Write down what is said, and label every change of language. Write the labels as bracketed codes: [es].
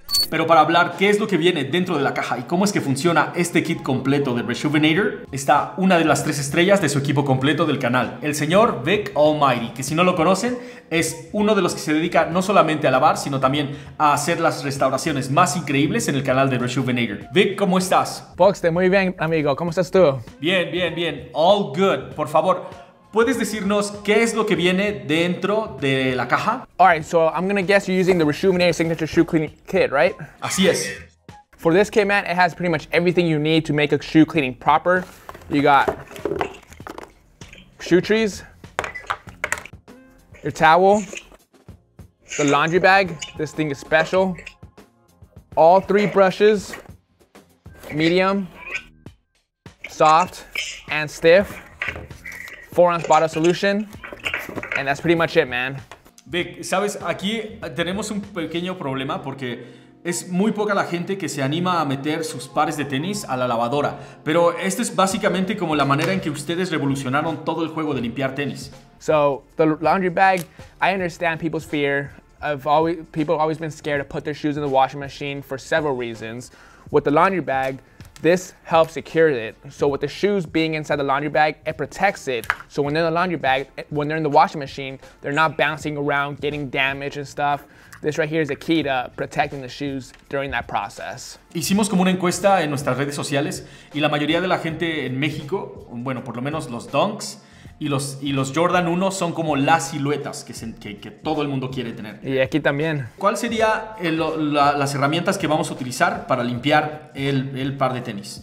[es] Pero para hablar qué es lo que viene dentro de la caja y cómo es que funciona este kit completo de Reshoevn8r, está una de las 3 estrellas de su equipo completo del canal, el señor Vic Almighty, que si no lo conocen, es uno de los que se dedica no solamente a lavar, sino también a hacer las restauraciones más increíbles en el canal de Reshoevn8r. Vic, ¿cómo estás? Poxte, muy bien, amigo. ¿Cómo estás tú? Bien, bien, bien. [en] All good. [es] Por favor, ¿puedes decirnos qué es lo que viene dentro de la caja? [en] Alright, so I'm gonna guess you're using the Reshoevn8r Signature Shoe Cleaning Kit, right? [es] Así es. [en] For this kit, man, it has pretty much everything you need to make a shoe cleaning proper. You got shoe trees, your towel, the laundry bag. This thing is special. All 3 brushes, medium, soft, and stiff. 4-ounce bottle solution, and that's pretty much it, man. [es] Vic, sabes, aquí tenemos un pequeño problema porque es muy poca la gente que se anima a meter sus pares de tenis a la lavadora. Pero esto es básicamente como la manera en que ustedes revolucionaron todo el juego de limpiar tenis. [en] So the laundry bag, I understand people's fear. People have always been scared to put their shoes in the washing machine for several reasons. With the laundry bag, this helps secure it. So with the shoes being inside the laundry bag, it protects it. So when they're in the laundry bag, when they're in the washing machine, they're not bouncing around, getting damaged and stuff. This right here is the key to protecting the shoes during that process. [es] Hicimos como una encuesta en nuestras redes sociales y la mayoría de la gente en México, bueno, por lo menos los Dunks y los Jordan 1 son como las siluetas que todo el mundo quiere tener. Y aquí también. ¿Cuál sería las herramientas que vamos a utilizar para limpiar el par de tenis?